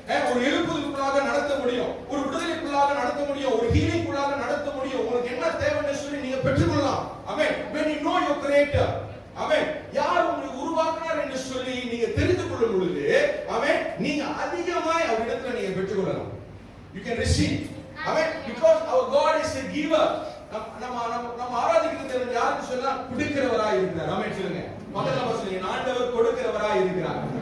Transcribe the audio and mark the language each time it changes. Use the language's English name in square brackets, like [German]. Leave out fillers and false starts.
[Tamil] ஒரு எழுப்புதலுக்குள்ளாக நடத்த முடியும், ஒரு விடுதலைக்குள்ளாக நடத்த முடியும், ஒரு ஹீலிங்குள்ளாக நடத்த முடியும். உங்களுக்கு என்ன தேவைன்னு சொல்லி நீங்க பெற்றுக்கொள்ளலாம். ஆமென். [English] when you know your creator, [Tamil] ஆமென், யார் உங்களை உருவாக்கினார் என்று சொல்லி நீங்க தெரிந்து கொள்ளும் பொழுது, ஆமென், நீங்க அதிகமாய் அவரிடத்துல நீங்க பெற்றுக்கொள்ளலாம். [English] You can receive. ஆமென். Because our God is a giver. [Tamil] நம்ம ஆராதிக்கிற தேவன் யாருக்கு சொன்னா கொடுக்கிறவராய் இருக்கிறார். ஆமென் சொல்லுங்க. பக்கத்துல சொல்லுங்க, ஆண்டவர் கொடுக்கிறவராய் இருக்கிறார்.